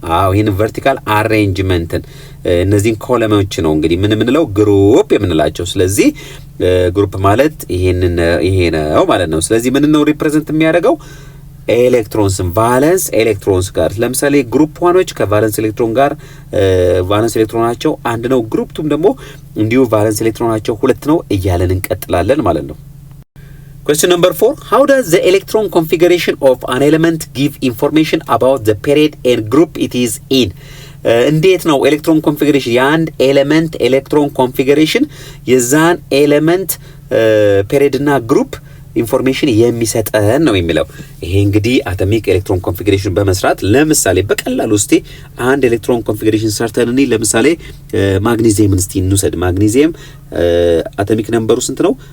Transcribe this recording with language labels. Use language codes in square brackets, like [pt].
[am] አዎ ይሄን ቨርቲካል አሬንጅመንትን እነዚህን ኮለመኖች ነው እንግዲህ ምን ምንለው ግሩፕ የምንላቸው። ስለዚህ ግሩፕ ማለት ይሄ ነው ማለት ነው። ስለዚህ ምን ነው ሪፕሬዘንት የሚያደርገው ኤሌክትሮንስን ቫለንስ ኤሌክትሮንስ ጋር ለምሳሌ ግሩፕ 1ዎች ከቫለንስ ኤሌክትሮን ጋር ቫለንስ ኤሌክትሮናቸው 1 ነው። ግሩፕ 2 ደግሞ እንዲሁ ቫለንስ ኤሌክትሮናቸው 2 ነው እያለን እንቀጥላለን ማለት ነው። [en] Question number 4. How does the electron configuration of an element give information about the period and group it is in? [am] እንዴት ነው ኤሌክትሮን ኮንፊግሬሽን የአንድ ኤሌመንት ኤሌክትሮን ኮንፊግሬሽን የዛን ኤሌመንት ፔሪድ እና ግሩፕ ኢንፎርሜሽን የሚሰጠን ነው የሚለው። ይሄ እንግዲህ አቶሚክ ኤሌክትሮን ኮንፊግሬሽን በመስራት ለምሳሌ በቀላሉ እስቲ አንድ ኤሌክትሮን ኮንፊግሬሽን ሰርተን ለምሳሌ ማግኒዚየምን እስቲ እንውሰድ። ማግኒዚየም አቶሚክ ነምበሩ ስንት ነው?